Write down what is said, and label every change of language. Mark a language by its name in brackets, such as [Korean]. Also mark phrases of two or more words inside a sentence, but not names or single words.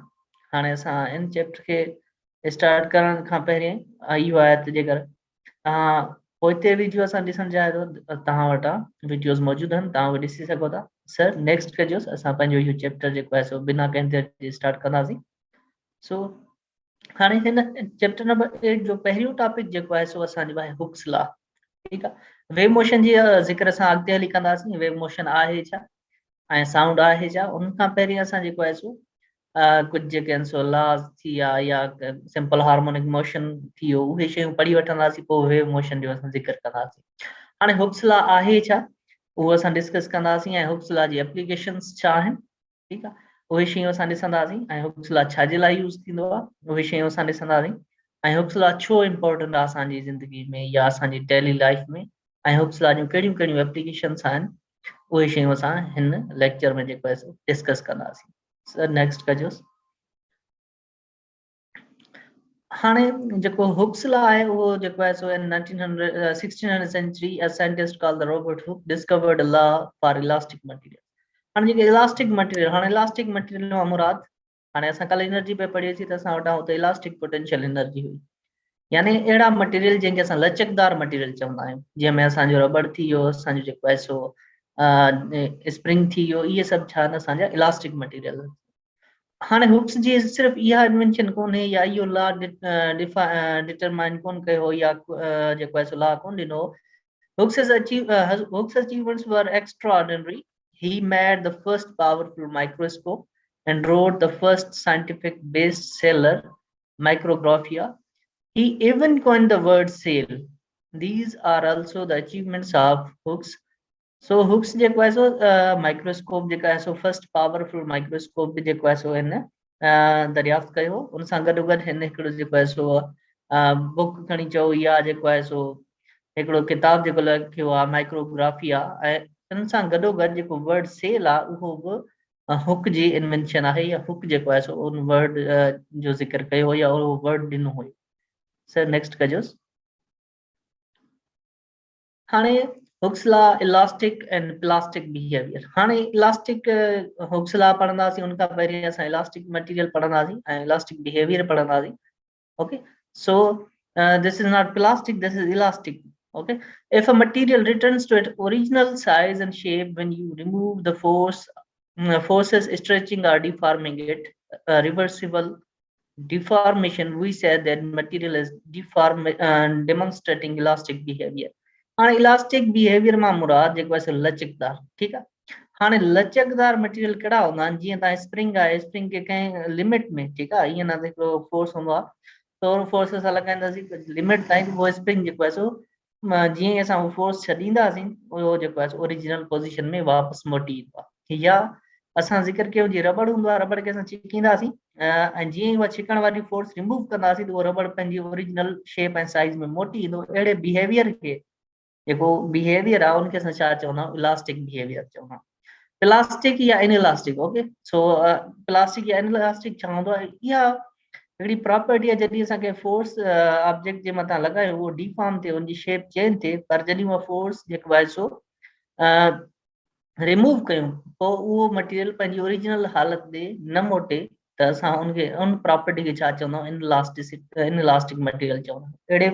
[Sindhi] हाणे असां इन चैप्टर खे स्टार्ट करण खां पहिरीं इहो आहे त जेकर तव्हां पोइते वीडियो असां ॾिसण चाहियो त तव्हां वटां वीडियोस मौजूदु आहिनि, तव्हां उहे ॾिसी सघो था। सर नेक्स्ट कजोसि, असां पंहिंजो इहो चैप्टर जेको आहे सो बिना कंहिं स्टार्ट कंदासीं। सो हाणे हिन [English] chapter number [Sindhi] 8 जो पहिरियों टॉपिक जेको आहे सो असांजो आहे [English] Hooke's law. [Sindhi] ठीक आहे, [English] wave motion [Sindhi] जी ज़िक्र असां अॻिते हली कंदासीं। [English] wave motion [Sindhi] आहे छा ऐं साउंड आहे छा, उन खां पहिरीं असां जेको आहे सो कुझु जेके आहिनि सो लॉज थी विया या [English] simple harmonic motion [Sindhi] थी वियो, उहे शयूं पढ़ी वठंदासीं, पोइ [English] wave motion [Sindhi] जो असां ज़िक्र कंदासीं। हाणे [English] Hooke's law [Sindhi] आहे छा उहो असां डिस्कस कंदासीं ऐं [English] Hooke's law [Sindhi] जी एप्लीकेशन्स छा आहिनि। ठीकु आहे, उहे शयूं असां ॾिसंदासीं ऐं [English] Hooke's law [Sindhi] छाजे लाइ यूज़ थींदो आहे उहे शयूं असां ॾिसंदासीं ऐं [English] Hooke's law [Sindhi] छो इम्पोर्टेंट आहे असांजी ज़िंदगी में या असांजी [English] daily life [Sindhi] में, ऐं [English] Hooke's law [Sindhi] जूं कहिड़ियूं कहिड़ियूं एप्लीकेशन्स आहिनि उहे शयूं असां हिन लेक्चर में जेको आहे डिस्कस कंदासीं। सर नेक्स्ट कजोसि। हाणे जेको [English] Hooke's law [Sindhi] आहे उहो जेको आहे सो इन 1600 सेंचुरी [English] a scientist called the Robert Hooke discovered a law for elastic material। [Sindhi] हाणे जेके [English] elastic material, [Sindhi] हाणे [English] elastic material [Sindhi] मां मुराद हाणे असां कल एनर्जी पे पढ़ीसीं त असां वटां हुते [English] elastic potential energy [Sindhi] हुई, यानी अहिड़ा मटेरियल जंहिंखे असां लचकदार मटेरियल चवंदा आहियूं, जंहिंमें असांजो रबड़ थी वियो, असांजो जेको आहे सो स्प्रिंग थी वियो, इहे सभु छा आहिनि असांजा [English] elastic material. [Sindhi] हाणे हुक्स जी सिर्फ़ इहा इन्वेंशन कोन्हे या इहो लॉ डिटरमाइन कोन कयो या जेको आहे सो लॉ कोन ॾिनो। [English] Hooke's achievements were extraordinary. He made the first powerful microscope and wrote the first scientific bestseller, Micrographia. He even coined the word sail. These are also the achievements of Hooke's. [Sindhi] So Hooke's जेको आहे सो माइक्रोस्कोप जेका आहे सो [English] first powerful microscope [Sindhi] बि जेको आहे सो हिन दरियाफ़्त कयो। उन सां गॾोगॾु हिन हिकिड़ो जेको आहे सो बुक खणी चओ या जेको आहे सो हिकिड़ो किताब जेको लिखियो आहे माइक्रोग्राफिया, ऐं इन सां गॾोगॾु जेको [English] word cell [Sindhi] आहे उहो बि हुक जी इन्वेंशन आहे या हुक जेको आहे सो उन वर्ड जो ज़िक्र कयो या उहो वर्ड ॾिनो हुयो। सर नेक्स्ट कजोसि। [English] हाणे Hooke's law elastic and plastic behavior. [Sindhi] हाणे [English] elastic Hooke's law [Sindhi] पढ़ंदासीं, उन खां पहिरीं असां [English] elastic material [Sindhi] पढ़ंदासीं ऐं [English] elastic behavior [Sindhi] पढ़ंदासीं। [English] okay, so this is not plastic, this is elastic. Okay, if a material returns to its original size and shape when you remove the forces stretching or deforming it, reversible deformation, we said that material is demonstrating elastic behavior. [Sindhi] हाणे [English] elastic behavior [Sindhi] मां मुराद जेको आहे सो लचकदार। ठीकु आहे, हाणे लचकदार मटीरियल कहिड़ा हूंदा आहिनि, जीअं तव्हां स्प्रिंग आहे, स्प्रिंग खे कंहिं लिमिट में, ठीकु आहे, ईअं न हिकिड़ो फोर्स हूंदो आहे त फोर्स सां लॻाईंदासीं लिमिट ताईं, उहो स्प्रिंग जेको आहे सो जीअं ई असां उहो फोर्स छॾींदासीं उहो जेको आहे सो [English] original position [Sindhi] में वापसि मोटी ईंदो आहे। या असां ज़िक्र कयो जीअं रबड़ हूंदो आहे, रबड़ खे असां छिकींदासीं ऐं जीअं ई उहा छिकण वारी फोर्स रिमूव कंदासीं त उहो रबड़ पंहिंजी [English] original shape [Sindhi] ऐं साइज़ में मोटी ईंदो। अहिड़े बिहेवियर खे, जेको बिहेवियर आहे उनखे असां छा चवंदा आहियूं, [English] elastic behavior [Sindhi] चवंदा आहियूं। प्लास्टिक या इनइलास्टिक। [English] okay, so [Sindhi] प्लास्टिक या इनइलास्टिक छा हूंदो आहे, इहा हिकिड़ी प्रॉपर्टी आहे जॾहिं असांखे फोर्स ऑब्जेक्ट जे मथां लॻायूं उहो डिफॉर्म थिए, उनजी [English] shape change [Sindhi] थिए, पर जॾहिं उहा फोर्स जेको आहे सो रिमूव कयूं पोइ उहो मटीरियल पंहिंजी ओरिजिनल हालत ॾे न मोटे त असां उनखे उन प्रॉपर्टी खे छा चवंदा आहियूं, [English] inelastic material [Sindhi] चवंदा आहियूं।